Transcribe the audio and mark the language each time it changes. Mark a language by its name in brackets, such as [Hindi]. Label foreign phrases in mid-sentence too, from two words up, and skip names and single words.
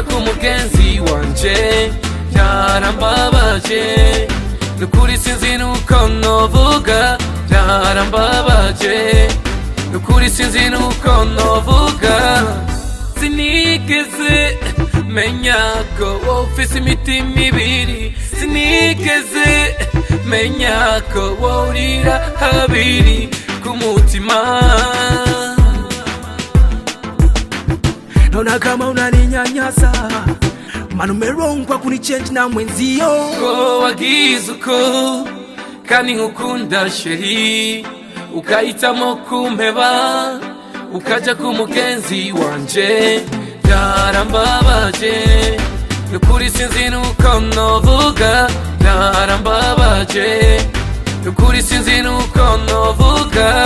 [Rundi] kumugenzi wanje byarambabaje nukuri sinzi nuko novuga byarambabaje nukuri sinzi nuko novuga sinigeze menya ko ufise imitima ibiri sinigeze menya ko worira habiri ku mutima. [Swahili] Naona kama unaninyanyasa, maana umerongwa kunichange na mwenzio. [Rundi] Ko wagize uko kandi nkukunda sheri ukahitamo kumpeba ukaja kumugenzi wanje byarambabaje nukuri sinzi nuko novuga byarambabaje nukuri sinzi nuko novuga.